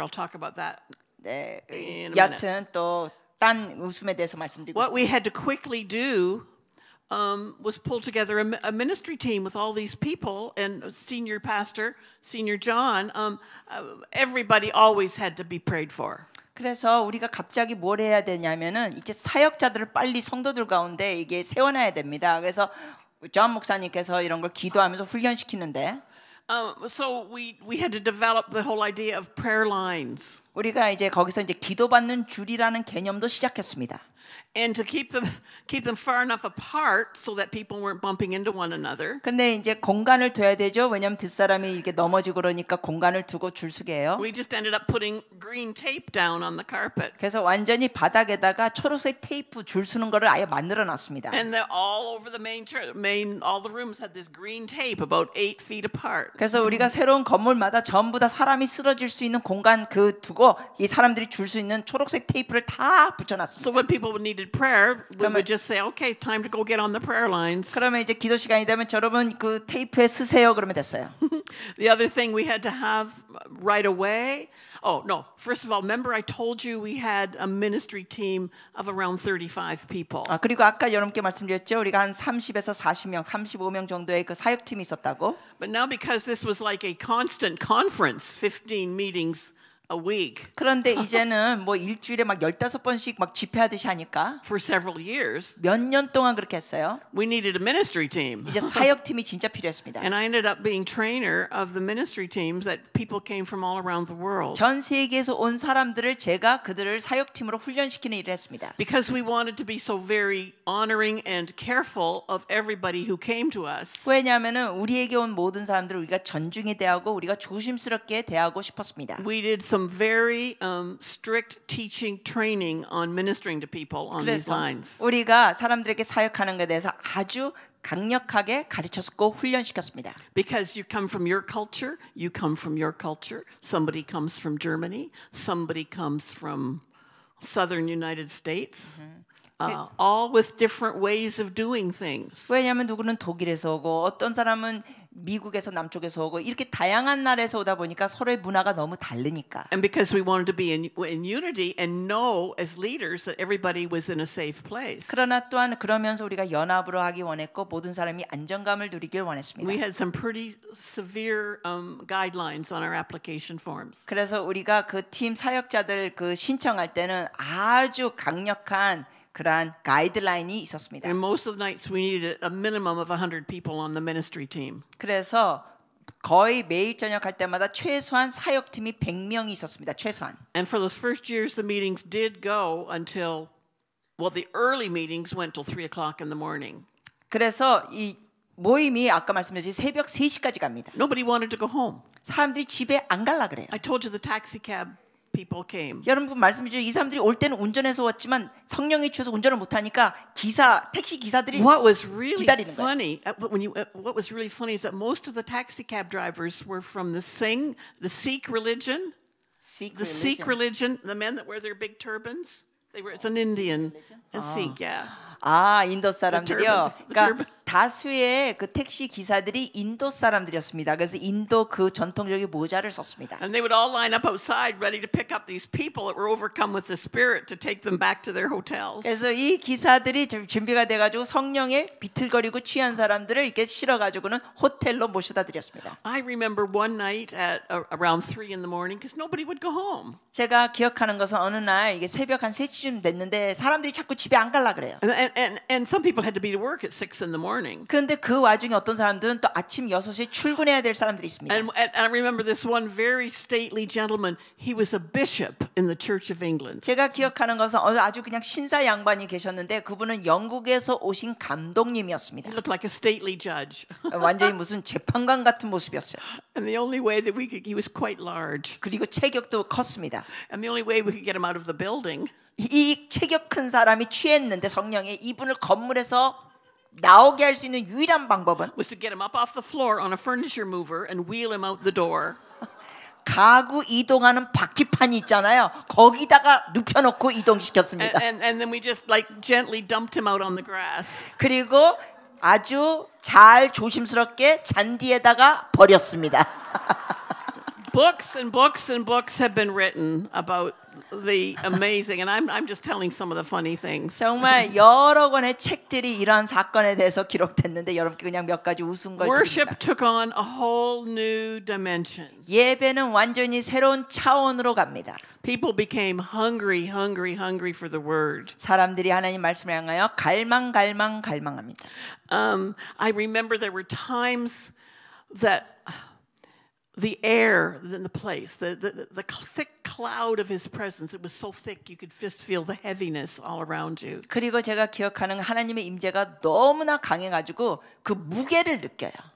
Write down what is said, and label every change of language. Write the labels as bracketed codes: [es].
[en] I'll talk about that. [ko] 네, [en] In a [ko] 여튼 또 딴 웃음에 대해서 말씀드리고 [en] What we had to quickly do was pull together a ministry team with all these people and senior pastor, senior John. Everybody always had to be prayed for. [ko] 그래서 우리가 갑자기 뭘 해야 되냐면은 이제 사역자들을 빨리 성도들 가운데 이게 세워놔야 됩니다. 그래서 존 목사님께서 이런 걸 기도하면서 훈련시키는데 [en] So we had to develop the whole idea of prayer lines. [ko] 우리가 이제 거기서 이제 기도받는 줄이라는 개념도 시작했습니다. [en] And to keep them far enough apart so that people weren't bumping into one another. [ko] 근데 이제 공간을 둬야 되죠. 왜냐하면 뒷사람이 이렇게 넘어지고 그러니까 공간을 두고 줄 서게 해요. [en] We just ended up putting green tape down on the carpet. [ko] 그래서 완전히 바닥에다가 초록색 테이프 줄 서는 거를 아예 만들어 놨습니다. [en] And they're all over the all the rooms had this green tape about 8 feet apart. [ko] 그래서 우리가 새로운 건물마다 전부 다 사람이 쓰러질 수 있는 공간 그 두고 이 사람들이 줄 수 있는 초록색 테이프를 다 붙여놨습니다. [en] So when people needed prayer, we would just say, "Okay, time to go get on the prayer lines." [ko] 그러면 이제 기도 시간이 되면 여러분 그 테이프에 쓰세요. 그러면 됐어요. [en] The other thing we had to have right away. Oh no! First of all, remember I told you we had a ministry team of around 35 people. [ko] 그리고 아까 여러분께 말씀드렸죠. 우리가 한 30에서 40명, 35명 정도의 그 사역팀이 있었다고. [en] But now because this was like a constant conference, 15 meetings a week. [ko] 그런데 이제는 뭐 일주일에 막 15번씩 막 집회하듯이 하니까 [en] For several years, [ko] 몇 년 동안 그렇게 했어요. [en] we needed a ministry team. [ko] 이제 사역팀이 진짜 필요했습니다. [en] And I ended up being trainer of the ministry teams that people came from all around the world. [ko] 전 세계에서 온 사람들을 제가 그들을 사역팀으로 훈련시키는 일을 했습니다. [en] Because we wanted to be so very honoring and careful of everybody who came to us. [ko] 왜냐하면은 우리에게 온 모든 사람들을 우리가 존중에 대하고 우리가 조심스럽게 대하고 싶었습니다. [en] We did some very strict teaching training on ministering to people on these [ko] 그래서 [en] lines. [ko] 우리가 사람들에게 사역하는 것에 대해서 아주 강력하게 가르쳤고 훈련시켰습니다. [en] Because you come from your culture, you come from your culture. Somebody comes from Germany, somebody comes from Southern United States. all with different ways of doing things. [ko] 왜냐하면 누구는 독일에서 오고 어떤 사람은 미국에서 남쪽에서 오고 이렇게 다양한 나라에서 오다 보니까 서로의 문화가 너무 다르니까. [en] And because we wanted to be in unity and know as leaders that everybody was in a safe place. [ko] 그러나 또한 그러면서 우리가 연합으로 하기 원했고 모든 사람이 안정감을 누리길 원했습니다. [en] We had some pretty severe guidelines on our application forms. [ko] 그래서 우리가 그 팀 사역자들 그 신청할 때는 아주 강력한 그러한 가이드라인이 있었습니다. [en] And most of the nights we needed a minimum of 100 people on the ministry team. [ko] 그래서 거의 매일 저녁 할 때마다 최소한 사역팀이 100명이 있었습니다. 최소한. [en] And for those first years the meetings did go until the early meetings went till 3 o'clock in the morning. [ko] 그래서 이 모임이 아까 말씀드린 새벽 3시까지 갑니다. [en] Nobody wanted to go home. [ko] 사람들이 집에 안 갈라 그래요. [en] I told you the taxi cab people came. [ko] 여러분 말씀드리죠. 이 사람들이 올 때는 운전해서 왔지만 성령이 주셔서 운전을 못 하니까 택시 기사들이 [en] What was really [ko] 기다리는 거예요. [en] funny, what was really funny is that most of the taxi cab drivers were from the Sikh religion, the Sikh religion, the men that wear their big turbans. It's an Indian, a Sikh, yeah. [ko] 아, 인도 사람들이요. [en] The [ko] 그러니까 [en] turban. [ko] 다수의 그 택시 기사들이 인도 사람들이었습니다. 그래서 인도 그 전통적인 모자를 썼습니다. [en] And they would all line up outside ready to pick up these people that were overcome with the Spirit to take them back to their hotels. [ko] 그래서 이 기사들이 준비가 돼가지고 성령에 비틀거리고 취한 사람들을 이렇게 실어가지고는 호텔로 모셔다 드렸습니다. [en] I remember one night at around 3 in the morning because nobody would go home. [ko] 제가 기억하는 것은 어느 날 이게 새벽 한 3시쯤 됐는데 사람들이 자꾸 집에 안 갈라 그래요. [en] And some people had to be to work at 6 in the morning. [ko] 그런데 그 와중에 어떤 사람들은 또 아침 6시에 출근해야 될 사람들이 있습니다. [en] And I remember this one very stately gentleman. He was a bishop in the Church of England. [ko] 제가 기억하는 것은 아주 그냥 신사 양반이 계셨는데 그분은 영국에서 오신 감독님이었습니다. [en] He looked like a stately judge. [ko] 완전히 무슨 재판관 같은 모습이었어요. [en] And the only way that he was quite large. [ko] 그리고 체격도 컸습니다. [en] And the only way we could get him out of the building. [ko] 이 체격 큰 사람이 취했는데 성령에 이분을 건물에서 나오게 할 수 있는 유일한 방법은 [en] was to get him up off the floor on a furniture mover and wheel him out the door. [ko] 가구 이동하는 바퀴판이 있잖아요. 거기다가 눕혀놓고 이동시켰습니다. [en] And then we just like gently dumped him out on the grass. [ko] 그리고 아주 잘 조심스럽게 잔디에다가 버렸습니다. [en] Books and books and books have been written about the amazing, and I'm just telling some of the funny things. [ko] 정말 여러 권의 책들이 이러한 사건에 대해서 기록됐는데 여러분께 그냥 몇 가지 웃은 걸 [en] Worship [ko] 드립니다. [en] took on a whole new dimension. [ko] 예배는 완전히 새로운 차원으로 갑니다. [en] People became hungry for the word. [ko] 사람들이 하나님 말씀을 향하여 갈망합니다. [en] I remember there were times that the air in the place, the thick cloud of his presence, it was so thick you could just feel the heaviness all around you. [ko] 그리고 제가 기억하는 하나님의 임재가 너무나 강해가지고 그 무게를 느껴요.